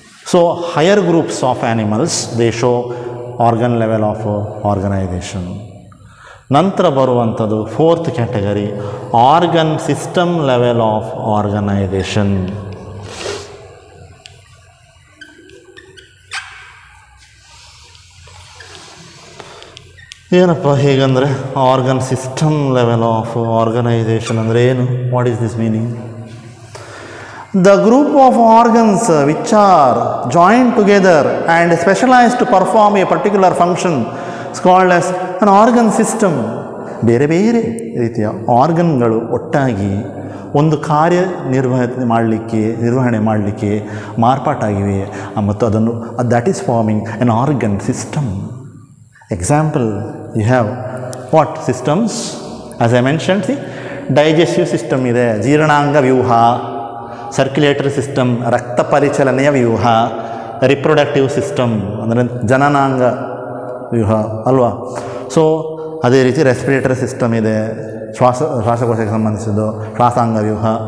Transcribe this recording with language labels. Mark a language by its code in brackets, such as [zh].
[en] So higher groups of animals, they show organ level of organization. [kn] ನಂತರ ಬರುವಂಥದ್ದು fourth category, organ system level of organisation. ಏನಪ್ಪ ಹೇಗಂದರೆ organ system level of organisation ಅಂದರೆ ಏನು? [en] What is this meaning? The group of organs which are joined together and specialized to perform a particular function is called as an organ system. [kn] ಬೇರೆ ಬೇರೆ ರೀತಿಯ ಆರ್ಗನ್ಗಳು ಒಟ್ಟಾಗಿ ಒಂದು ಕಾರ್ಯ ನಿರ್ವಹಣೆ ಮಾಡಲಿಕ್ಕೆ ಮಾರ್ಪಾಟಾಗಿವೆ ಮತ್ತು ಅದನ್ನು [en] that is forming an organ system. Example, you have what systems? As I mentioned, see, [kn] digestive system ಇದೆ, ಜೀರ್ಣಾಂಗ ವ್ಯೂಹ, ಸರ್ಕ್ಯುಲೇಟರಿ ಸಿಸ್ಟಮ್ ರಕ್ತ ಪರಿಚಲನೆಯ ವ್ಯೂಹ, ರಿಪ್ರೊಡಕ್ಟಿವ್ ಸಿಸ್ಟಮ್ ಅಂದರೆ ಜನನಾಂಗ ವ್ಯೂಹ ಅಲ್ವಾ. ಸೊ ಅದೇ ರೀತಿ ರೆಸ್ಪಿರೇಟರಿ ಸಿಸ್ಟಮ್ ಇದೆ, ಶ್ವಾಸಕೋಶಕ್ಕೆ ಸಂಬಂಧಿಸಿದ್ದು ಶ್ವಾಸಾಂಗ ವ್ಯೂಹ.